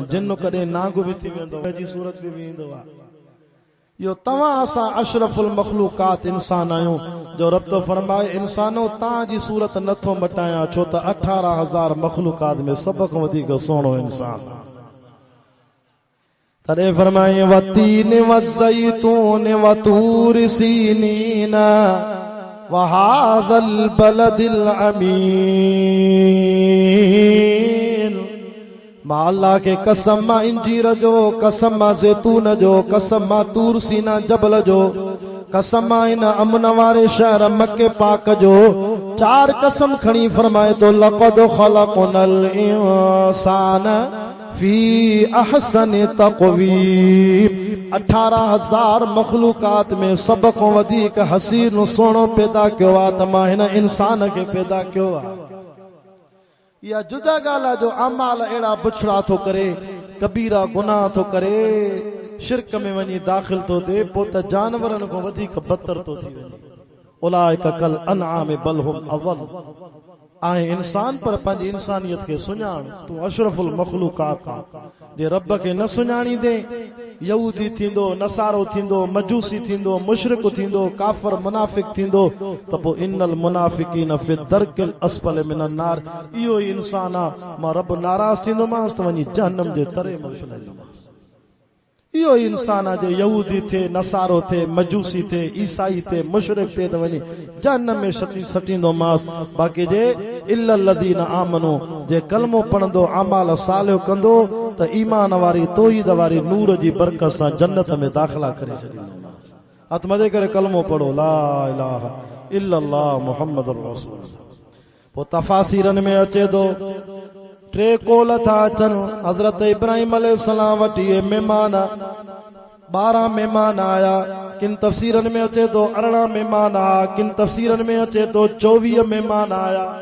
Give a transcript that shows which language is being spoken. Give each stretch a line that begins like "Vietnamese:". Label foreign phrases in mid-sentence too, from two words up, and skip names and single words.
Sindhi: जिन कॾहिं नांग बि थी वेंदो जी सूरत बि ईंदो आहे। इहो तव्हां असां अशरफुल मखलूकात इंसान आहियूं जो रब तो फरमाए इंसानो तव्हांजी सूरत नथो मटायां छो त 18,000 मखलूकात में सभ खां वधीक सुहिणो इंसान। तॾहिं फरमाए
Arabic: والتين والزيتون وطور سينين وهذا البلد الأمين.
Sindhi: मां अल्लाह के कसम मां इंजीर जो, कसम मां ज़ैतून जो, कसम मां तूर सीना जबल जो, कसम मां इन अमन वारे शहर मक्के पाक जो। 4 कसम खणी फरमाए तो
Arabic: لقد خلقنا الإنسان في أحسن تقويم.
Sindhi: 18,000 मखलूकात में सब को वधीक हसीन सोनो पैदा कयो आहे त मां हिन इंसान खे पैदा कयो आहे। या जुदा ॻाल्हि आहे जो अमाल अहिड़ा बुछड़ा थो करे, कबीरा गुनाह थो करे, शिरक में वञी दाख़िल थो थिए, पोइ त जानवरनि खां वधीक बदतर थो थी वञे।
Arabic: أولئك كالأنعام بل هم أضل.
Sindhi: आहे इंसान पर पंहिंजी इंसानियत खे सुञाण। तूं अशरफुल मखलूकात जे रब खे न सुञाणी दे यहूदी थींदो, नसारो थींदो, मजूसी थींदो, मुशरिक थींदो, काफ़िर मुनाफिक थींदो त पोइ
Arabic: إن المنافقين في الدرك الأسفل من النار.
Sindhi: इहो ई इंसान आहे। मां रब नाराज़ थींदोमांसि त वञी जहन्नम जे तरे में छॾींदोमांसि। इहो ई इंसान आहे जो यहूदी थे, नसारो थे, मजूसी थे, ईसाई थे, मुशरिक थे त वञी जहन्नम में सटींदोमांसि। बाक़ी जे
Arabic: إلا الذين آمنوا
Sindhi: जे कलमो पढ़ंदो अमाल सालिह कंदो त ईमान वारी तौहीद वारी नूर जी बरकत सां जन्नत में दाख़िला करे छॾींदोमांसि। हथ मथे करे कलमो पढ़ो
Arabic: لا إله إلا الله محمد رسول الله.
Sindhi: पोइ तफ़ासीरनि में अचे थो 3 कोल था अचनि। हज़रत इब्राहिम अलैहिस्सलाम वटि इहे महिमान 12 महिमान आया। किन तफ़सीरनि में अचे थो 18 महिमान आया, किन तफ़सीरनि में अचे थो 24 महिमान आया।